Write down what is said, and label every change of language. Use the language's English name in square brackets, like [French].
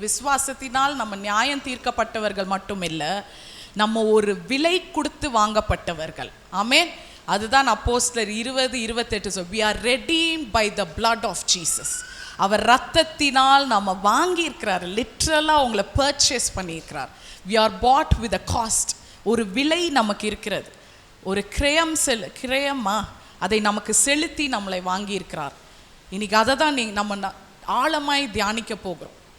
[Tamil] விசுவாசத்தினால் நம்ம நியாயம் தீர்க்கப்பட்டவர்கள் மட்டும் இல்லை, நம்ம ஒரு விலை கொடுத்து வாங்கப்பட்டவர்கள். ஆமென். அதுதான் அப்போஸ்தலர் 20:28 சொல், [English] we are redeemed by the blood of Jesus. [Tamil] அவர் ரத்தத்தினால் நம்ம வாங்கியிருக்கிறார். லிட்ரலாக உங்களை பர்ச்சேஸ் பண்ணியிருக்கிறார். [English] we are bought with a cost. [Tamil] ஒரு விலை நமக்கு இருக்கிறது. ஒரு கிரயமா அதை நமக்கு செலுத்தி நம்மளை வாங்கியிருக்கிறார். இன்னைக்கு அதை தான் நம்ம ஆழமாய் தியானிக்க போகிறோம்.